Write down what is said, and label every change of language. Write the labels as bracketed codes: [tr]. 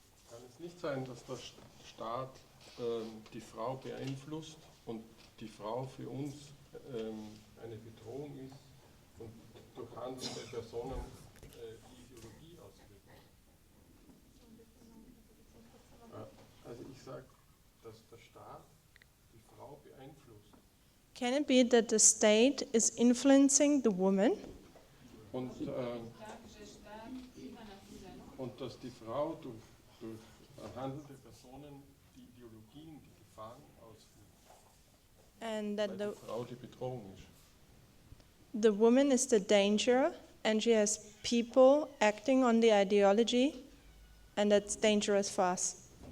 [de] Kann es nicht sein, dass der Staat die Frau beeinflusst und die Frau für uns eine Bedrohung ist und durch handelnde Personen die Ideologie ausübt? Also ich sage, dass der Staat die Frau beeinflusst. [en] Can it be that the state is influencing the woman? [de] Und dass die Frau durch handelnde Personen die Ideologien, die Gefahren ausführt. [en] And that [de] Weil die Frau die Bedrohung ist. [en] The woman is the danger, and she has people acting on the ideology, and that's dangerous for us.